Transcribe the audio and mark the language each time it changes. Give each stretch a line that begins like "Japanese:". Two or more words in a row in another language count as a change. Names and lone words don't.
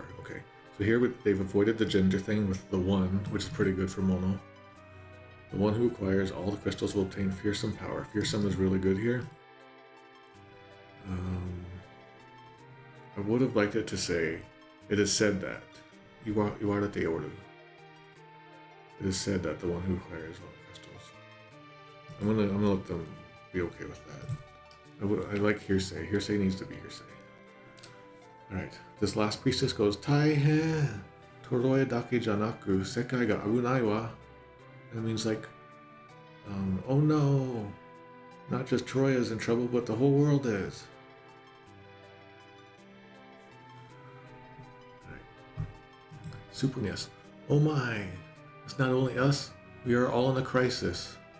English: Okay, so here they've avoided the gender thing with the one, which is pretty good for mono. The one who acquires all the crystals will obtain fearsome power. Fearsome is really good here. I would have liked it to say, it is said that.
Japanese: 言われておる.
English: It is said that the one who acquires all the crystals. I'm gonna let them be okay with that. I like hearsay. Hearsay needs to be hearsay. Alright, this last priestess goes,
Japanese: Taihen! トロイアだけじゃなく、世界が危ないわ.
English: That means like, oh no! Not just Toroia is in trouble, but the whole world is. Alright. Supunias. Oh my! It's not only us, we are all in a crisis.